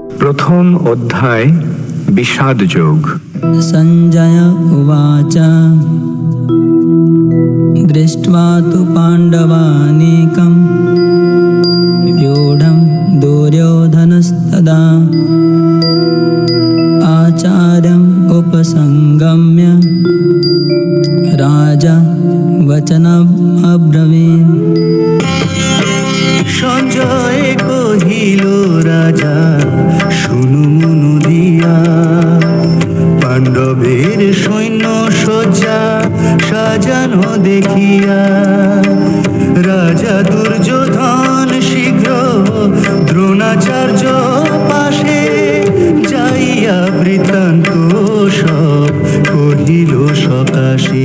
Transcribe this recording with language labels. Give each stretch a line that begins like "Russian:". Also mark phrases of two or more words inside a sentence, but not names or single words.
Bangla: প্রথম অধ্যায় বিষাদ যোগ।
Sanskrit: সঞ্জয় উবাচ দৃष्ट्वा तु पाण्डवानीकं व्यूढं दुर्योधनस्तदा आचार्यम् उपसंगम्य राजा वचनम् अब्रवीत्।
Bangla: সঞ্জয় কহিল রাজা শুনু মনু দিয়া, পাণ্ডবের সৈন্য সজ্জা সাজানো দেখিয়া, রাজা দুর্যোধন শীঘ্র দ্রোণাচার্য পাশে যাইয়া বৃত্তান্ত সব কহিল সকাশে।